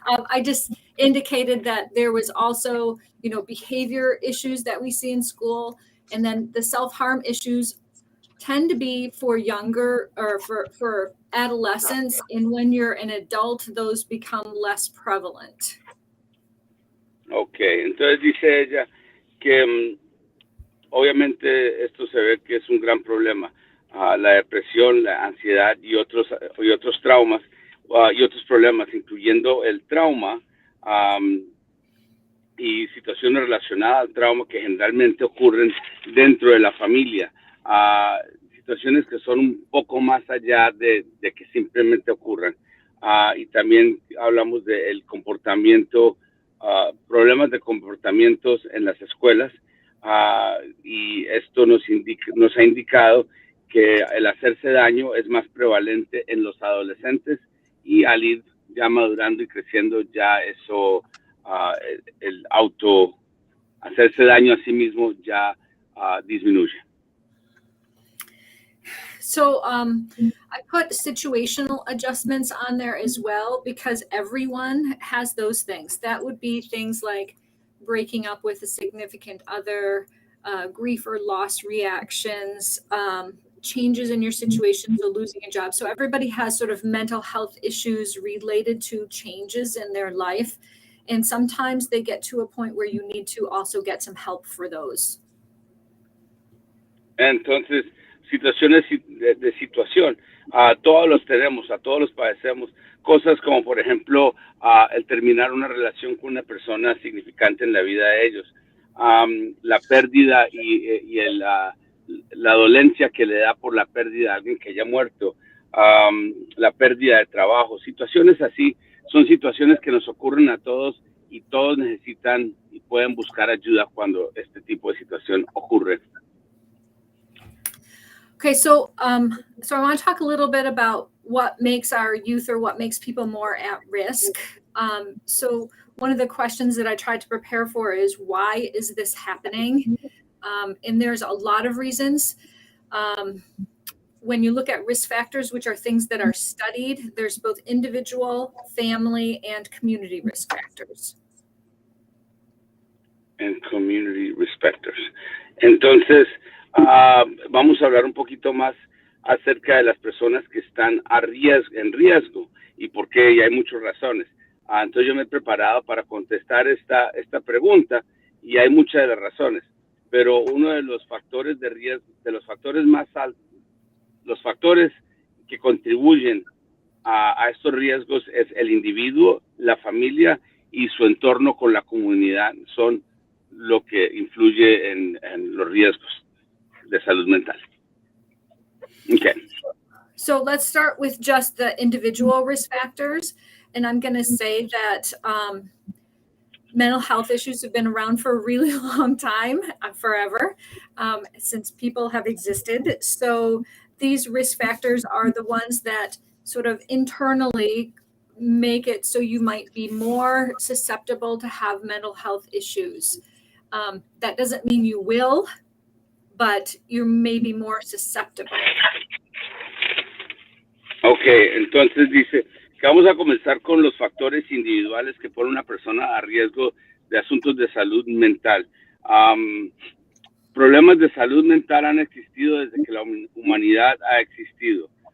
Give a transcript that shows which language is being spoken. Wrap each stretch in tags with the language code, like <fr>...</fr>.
<en>I just indicated that there was also, behavior issues that we see in school. And then the self-harm issues tend to be for younger or for adolescents. And when you're an adult, those become less prevalent.</en> <es>Okay, entonces dice ella que obviamente esto se ve que es un gran problema, la depresión, la ansiedad y otros traumas y otros problemas, incluyendo el trauma y situaciones relacionadas al trauma que generalmente ocurren dentro de la familia, situaciones que son un poco más allá de que simplemente ocurran. Y también hablamos del comportamiento, problemas de comportamientos en las escuelas, y esto nos ha indicado que el hacerse daño es más prevalente en los adolescentes, y al ir ya madurando y creciendo, ya eso, el hacerse daño a sí mismo ya disminuye.</es> <en>So I put situational adjustments on there as well, because everyone has those things. That would be things like breaking up with a significant other, grief or loss reactions, changes in your situation, so losing a job. So everybody has sort of mental health issues related to changes in their life. And sometimes they get to a point where you need to also get some help for those.</en> <es>Entonces, situaciones de situación, todos los tenemos, a todos los padecemos, cosas como por ejemplo el terminar una relación con una persona significante en la vida de ellos, la pérdida y la dolencia que le da por la pérdida de alguien que haya muerto, la pérdida de trabajo, situaciones así, son situaciones que nos ocurren a todos y todos necesitan y pueden buscar ayuda cuando este tipo de situación ocurre.</es> <en>Okay, so I want to talk a little bit about what makes our youth or what makes people more at risk. So one of the questions that I tried to prepare for is, why is this happening? And there's a lot of reasons. When you look at risk factors, which are things that are studied, there's both individual, family, and community risk factors. And community risk factors.</en> <es>Entonces, vamos a hablar un poquito más acerca de las personas que están en riesgo y por qué, y hay muchas razones. Entonces yo me he preparado para contestar esta pregunta, y hay muchas de las razones, pero uno de los factores de riesgo, de los factores más altos, los factores que contribuyen a estos riesgos es el individuo, la familia y su entorno con la comunidad, son lo que influye en los riesgos de salud mental.</es> <en>Okay. So let's start with just the individual risk factors. And I'm going to say that mental health issues have been around for a really long time, forever, since people have existed. So these risk factors are the ones that sort of internally make it so you might be more susceptible to have mental health issues. That doesn't mean you will, but you may be more susceptible.</en> <es>Okay, entonces dice que vamos a comenzar con los factores individuales que ponen a una persona a riesgo de asuntos de salud mental. Problemas de salud mental han existido desde que la humanidad ha existido.</es>